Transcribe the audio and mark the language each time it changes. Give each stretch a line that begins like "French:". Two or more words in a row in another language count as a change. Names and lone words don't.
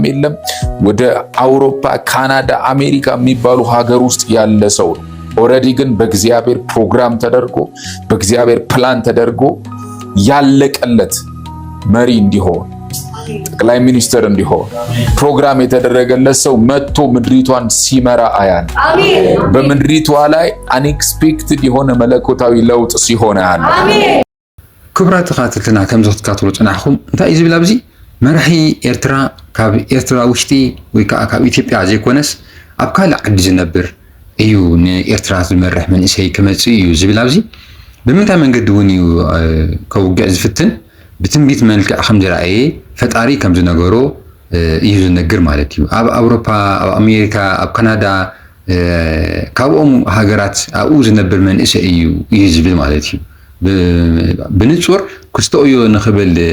Amharic: የለም። ወደ አውሮፓ፣ ካናዳ፣ አሜሪካ የሚባሉ ሀገር ውስጥ ያለ ሰው ነው። ኦልሬዲ ግን በእግዚአብሔር ፕሮግራም ተደርጎ በእግዚአብሔር ፕላን ተደርጎ ያለቀለት መሪ እንዲሆን ጠቅላይ ሚኒስትር እንዲሆን ፕሮግራም የተደረገለት ሰው መጥቶ ምድሪቷን ሲመራ አያል። በምድሪቷ ላይ አንኤክስፔክትድ የሆነ መለኮታዊ ለውጥ ሲሆን አያል።
Tigrinya: ክቡራት ተኸታተልትና ከም ዝትከታተሉ ጽናሕኩም እንታይ ዝብል ኣብዚ መራሒ ኤርትራ ካብ ኤርትራ ውሽጢ ወይ ከዓ ካብ ኢትዮጵያ ዘይኮነስ ኣብ ካልእ ዓዲ ዝነብር እዩ ንኤርትራ ዝመርሕ መንእሰይ ክመጽእ እዩ ዝብል ኣብዚ ብምንታይ መንገዲ እውን እዩ ከውግዕ ዝፍትን ብትንቢት መልክዕ ከም ዝረኣየ ፈጣሪ ከም ዝነገሮ እዩ ዝነግር ማለት እዩ። ኣብ ኣውሮፓ፣ ኣብ ኣሜሪካ፣ ኣብ ካናዳ ካብኦም ሃገራት ኣብኡ ዝነብር መንእሰይ እዩ ዝብል ማለት እዩ። ብንጹር ክስተኦዮ ንኽብል